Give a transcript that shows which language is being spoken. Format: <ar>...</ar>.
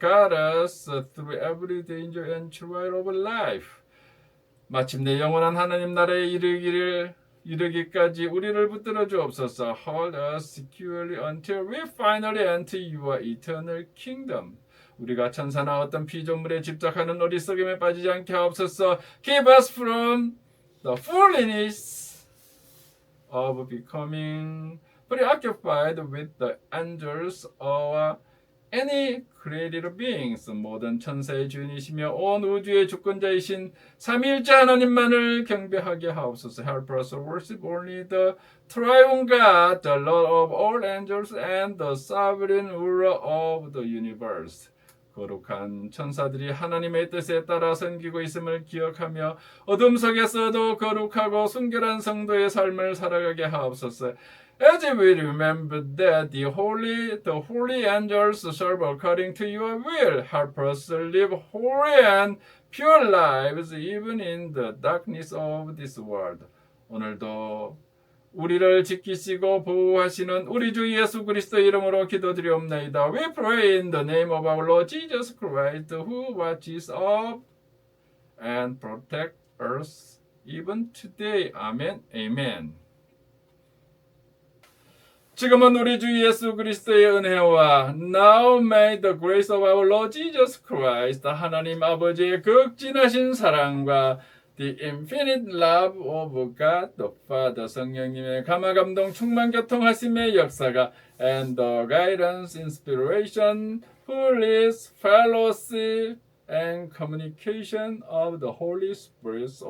<en>Guide us through every danger and trial of life.</en> <ko>마침내 영원한 하나님 나라에 이르기까지 우리를 붙들어 주옵소서.</ko> <en>Hold us securely until we finally enter your eternal kingdom.</en> <ko>우리가 천사나 어떤 피조물에 집착하는 어리석음에 빠지지 않게 하옵소서.</ko> <en>Keep us from the foolishness of becoming preoccupied with the angels or any created beings.</en> <ko>모든 천사의 주인이시며 온 우주의 주권자이신 삼위일체 하나님만을 경배하게 하옵소서.</ko> <en>Help us worship only the triune God, the Lord of all angels and the sovereign ruler of the universe.</en> <ko>거룩한 천사들이 하나님의 뜻에 따라 섬기고 있음을 기억하며 어둠 속에서도 거룩하고 순결한 성도의 삶을 살아가게 하옵소서.</ko> <en>As we remember that the holy angels serve according to your will, help us live holy and pure lives even in the darkness of this world.</en> <ko>오늘도 우리를 지키시고 보호하시는 우리 주 예수 그리스도의 이름으로 기도드리옵나이다.</ko> <en>We pray in the name of our Lord Jesus Christ, who watches over and protects us even today. Amen. Amen.</en> <ko>지금은 우리 주 예수 그리스도의 은혜와</ko> <en>Now may the grace of our Lord Jesus Christ,</en> <ko>하나님 아버지의 극진하신 사랑과</ko> <en>The infinite love of God the Father,</en> <ko>성령님의 감화감동 충만 교통하심의 역사가</ko> <en>and the guidance, inspiration, fullness, fellowship and communication of the Holy Spirit.</en>